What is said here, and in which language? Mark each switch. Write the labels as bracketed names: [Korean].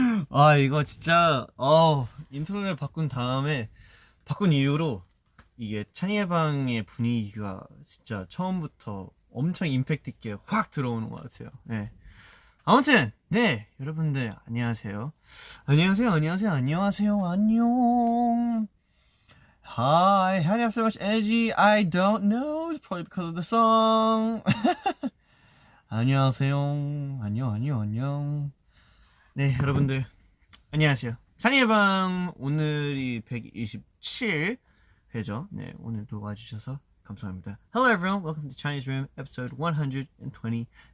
[Korean] 아 이거 진짜 인트로를 바꾼 이후로 이게 찬이의 방의 분위기가 진짜 처음부터 엄청 임팩트 있게 확 들어오는 것 같아요. 네. 아무튼 네 여러분들 안녕하세요. 안녕. [English] Hi, how do you have so much energy? I don't know. It's probably because of the song. [Korean] 안녕하세요. 안녕. 네, 여러분들 안녕하세요. 찬이의 방 오늘이 127회죠. 네, 오늘도 와주셔서 감사합니다. [English] Hello everyone, welcome to Chinese Room, episode 127.